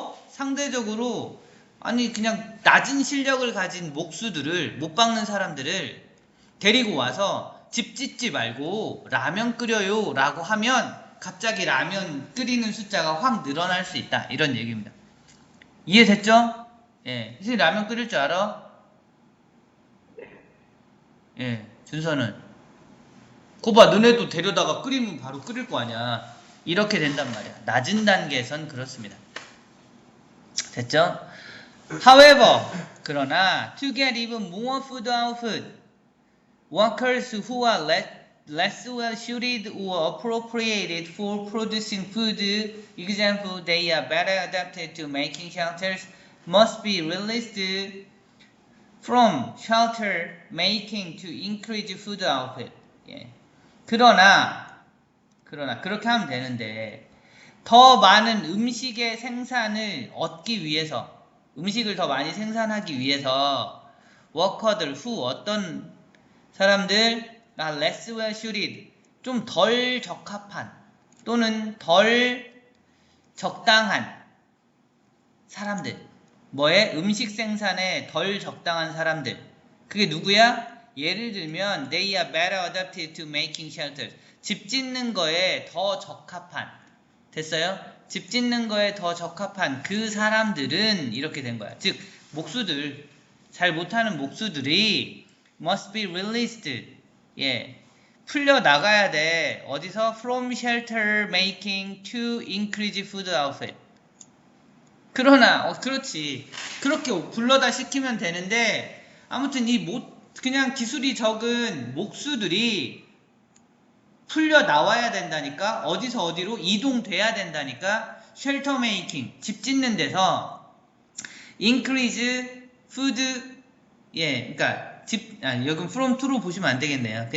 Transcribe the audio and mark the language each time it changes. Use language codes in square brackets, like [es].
[ko] 상대적으로 아니 그냥 낮은 실력을 가진 목수들을, 못 박는 사람들을 데리고 와서 집 짓지 말고 라면 끓여요 라고 하면 갑자기 라면 끓이는 숫자가 확 늘어날 수 있다, 이런 얘기입니다. 이해됐죠? 예, 선생님 라면 끓일 줄 알아? 예, 준서는 거봐, 너네도 데려다가 끓이면 바로 끓일 거 아니야. 이렇게 된단 말이야. 낮은 단계에선 그렇습니다. 됐죠? [en] However, [ko] 그러나 [en] to get even more food output, workers who are less well suited or appropriated for producing food, example, they are better adapted to making shelters, must be released from shelter making to increase food output. [ko] 예. 그러나 그렇게 하면 되는데, 더 많은 음식의 생산을 얻기 위해서, 음식을 더 많이 생산하기 위해서 워커들 어떤 사람들 [en] less well suited, [ko] 좀 덜 적합한 또는 덜 적당한 사람들, 음식 생산에 덜 적당한 사람들, 그게 누구야? 예를 들면 [en] they are better adapted to making shelters, [ko] 집 짓는 거에 더 적합한, 됐어요? 집 짓는 거에 더 적합한 그 사람들은 이렇게 된 거야. 즉 목수들, 잘 못하는 목수들이 [en] must be released, [ko] 예, 풀려 나가야 돼. 어디서? [en] from shelter making to increase food output. [ko] 그러나 그렇지, 그렇게 불러다 시키면 되는데, 아무튼 그냥 기술이 적은 목수들이 풀려 나와야 된다니까. 어디서 어디로 이동돼야 된다니까. 쉘터 메이킹, 집 짓는 데서 [en] increase food, [ko] 예, 그러니까 여기 from to로 보시면 안 되겠네요.